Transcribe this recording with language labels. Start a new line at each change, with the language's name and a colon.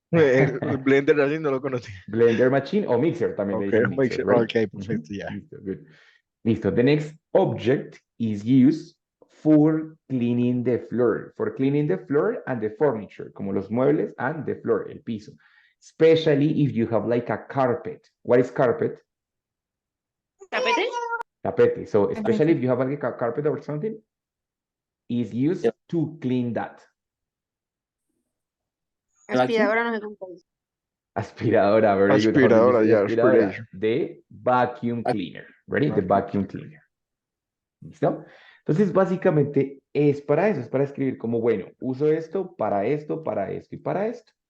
Spanish: El Blender así no lo conocía. Blender machine o mixer también le
English: Okay,
Spanish: dicen mixer,
English: right?
Spanish: okay, perfecto, ya. Listo,
English: good.
Spanish: Listo.
English: The next object is used for cleaning the floor. For cleaning the floor and the furniture,
Spanish: como los muebles
English: and the floor,
Spanish: el piso.
English: Especially if you have like a carpet. What is carpet?
Spanish: ¿Tapete? Tapete.
English: So especially if you have like a carpet or something, is used to clean that.
Spanish: Aspiradora, no sé cómo se dice. Aspiradora,
English: very good.
Spanish: Aspiradora,
English: yeah,
Spanish: Aspiradora.
English: aspiration. The vacuum cleaner. Ready? The vacuum cleaner.
Spanish: ¿Listo? Entonces, básicamente es para eso, es para escribir como, bueno, uso esto, para esto y para esto.